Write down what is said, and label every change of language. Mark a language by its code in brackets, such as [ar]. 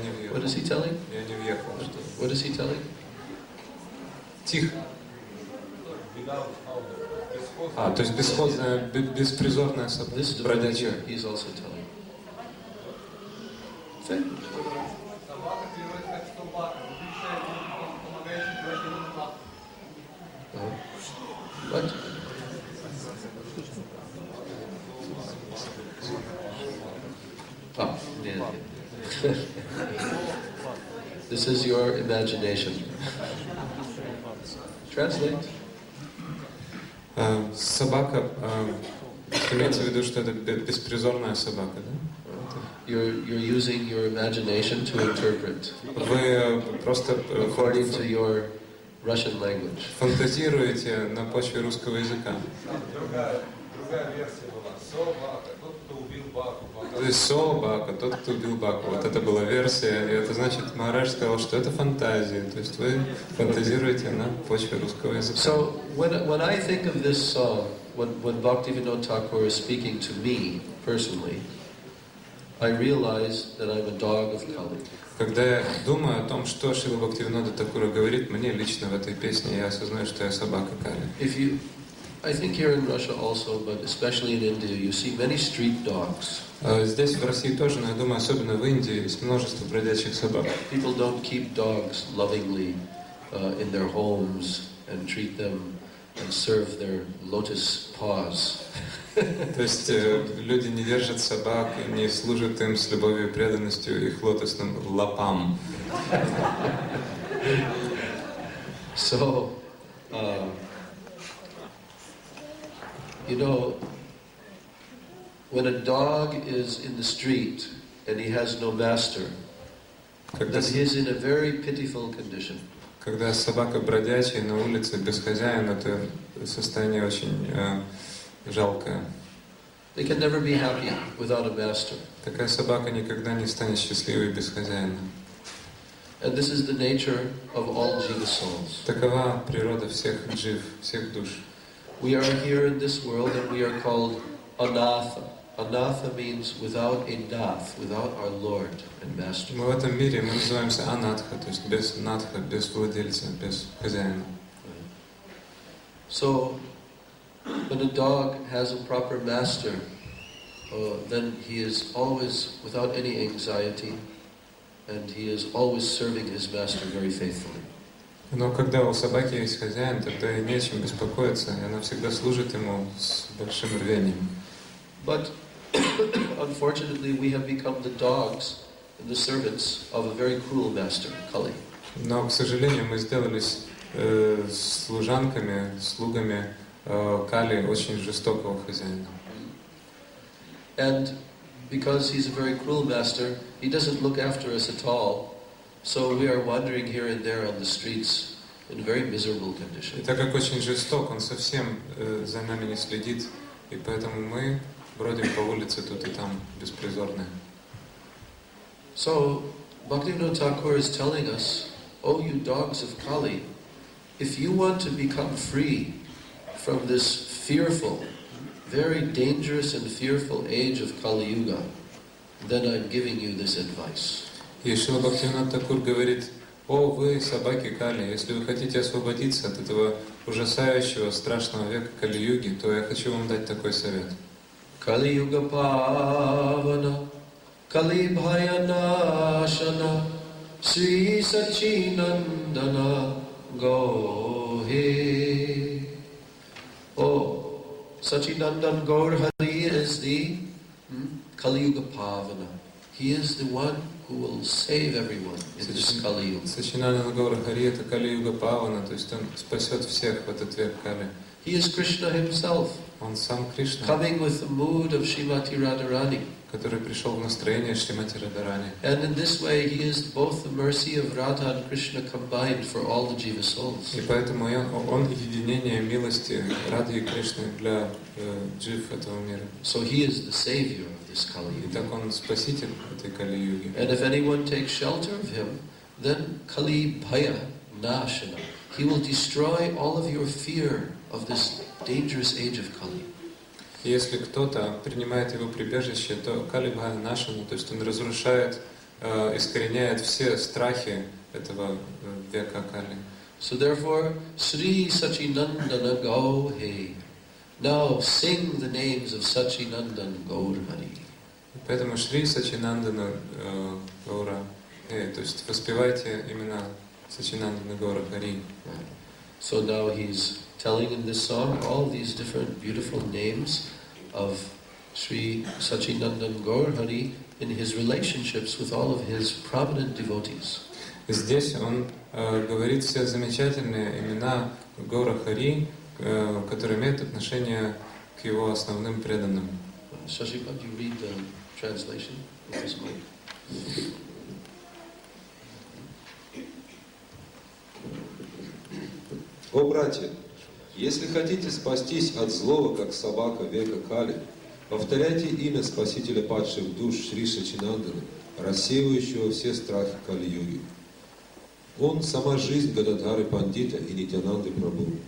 [en] What is he telling? [ru] Я не въехал, что. [en] What is he telling? [ru] Тихо. То есть бесхозная, беспризорная собака. [en] This is brother he's also telling. What? Yeah. This is your imagination. Translate. [ru] Собака, имеется в виду, что это беспризорная собака, да? [en] You're using your imagination to interpret. [ru] Вы просто [en] according to your Russian language. [ru] Фантазируете на почве русского языка. Другая версия была. Собака. Тот, кто Бака, тот, кто убил Баку. Вот это была версия, и это значит, Махарадж сказал, что это фантазия, то есть вы фантазируете на почве русского языка. [en] So when I think of this song, when Bhakti-Vinod Thakur is speaking to me personally, I realize that I'm a dog of Kali. [ru] Когда я думаю о том, что Шрила Бхактивинода Такура говорит мне лично в этой песне, я осознаю, что я собака Кали. [en] I think here in Russia also, but especially in India, you see many street dogs. [ru] Здесь, в России тоже, но я думаю, особенно в Индии, есть множество бродячих собак. [en] People don't keep dogs lovingly in their homes and treat them and serve their lotus paws. [ru] То есть люди не держат собак, не служат им с любовью и преданностью их лотосным лапам. [en] So, you know, when a dog is in the street and he has no master, then he is in a very pitiful condition. [ru] Когда собака бродячая на улице без хозяина, то состояние очень жалкое. [en] They can never be happy without a master. [ru] Такая собака никогда не станет счастливой без хозяина. [en] And this is the nature of all jiva souls. [ru] Такова природа всех джив, всех душ. [en] We are here in this world and we are called anatha. Anatha means without a nath, without our Lord and Master. [ru] Мы в этом мире, мы называемся анатха, то есть без натха, без владельца, без хозяина. [en] So, when a dog has a proper master, then he is always without any anxiety and he is always serving his master very faithfully. [ru] Но когда у собаки есть хозяин, тогда и нечем беспокоиться, и она всегда служит ему с большим рвением. [en] But unfortunately, we have become the dogs and the servants of a very cruel master, Kali. [ru] Но, к сожалению, мы сделались служанками, слугами Кали, очень жестокого хозяина. [en] And because he's a very cruel master, he doesn't look after us at all. So we are wandering here and there on the streets in a very miserable condition. [ru] И так как очень жесток, он совсем за нами не следит, и поэтому мы бродим по улице тут и там, беспризорные. [en] So Bhakti-Vinod Thakur is telling us, "Oh, you dogs of Kali, if you want to become free from this fearful, very dangerous and fearful age of Kali Yuga, then I'm giving you this advice." [ru] И Шрила Бхактивинод Такур говорит: «О, вы, собаки Кали, если вы хотите освободиться от этого ужасающего, страшного века Кали-юги, то я хочу вам дать такой совет. [bn] Кали-юга павана, Кали-бхая-нашана, Сри Сачинандана Гоhe. [en] Oh, Sachinandan Gaur Hari is the Kali-yuga pavana. He is the one who will save everyone in this Kali-yuga. [ru] Сачинандан Гаур Хари — это Кали-юга Павана, то есть он спасет всех в этот век Кали. [en] He is Krishna himself, [ru] Он сам Кришна, [en] coming with the mood of Srimati Radharani. [ru] который пришел в настроение Шримати Радарани. [en] And in this way he is both the mercy of Radha and Krishna combined for all the jiva souls. [ru] И поэтому он единение милости Рады и Кришны для джив этого мира. [en] So he is the savior of this [ru] И [en] Kali-yuga. [ru] так он спаситель этой Кали-юги. [en] And if anyone takes shelter of him, then Kali Bhaya Nashana. He will destroy all of your fear of this dangerous age of Kali. [ru] И если кто-то принимает его прибежище, то Кали Бхая Нашана, то есть он разрушает, искореняет все страхи этого века Кали. [en] So therefore, Sri Sachinandana Gauhe. Now sing the names of Sachinandan Gaur Hari. [ru] Поэтому Шри Сачинандана Гаура, то есть воспевайте имена Сачинандана Гаура Хари. [en] So now he's telling in this song all these different beautiful names of Sri Sachinandan Gaur Hari in his relationships with all of his prominent devotees. [ru] Здесь он говорит все замечательные имена Гаура Хари, которые имеют отношение к его основным преданным. [en] Shashipad, you read the translation of this mic. [ru] О, братья, если хотите спастись от злого, как собака века Кали, Повторяйте имя Спасителя падших душ Шри Сачинандана, рассеивающего все страхи Кали-юги. Он сама жизнь Гададхары Пандита и Нитянанды Прабху.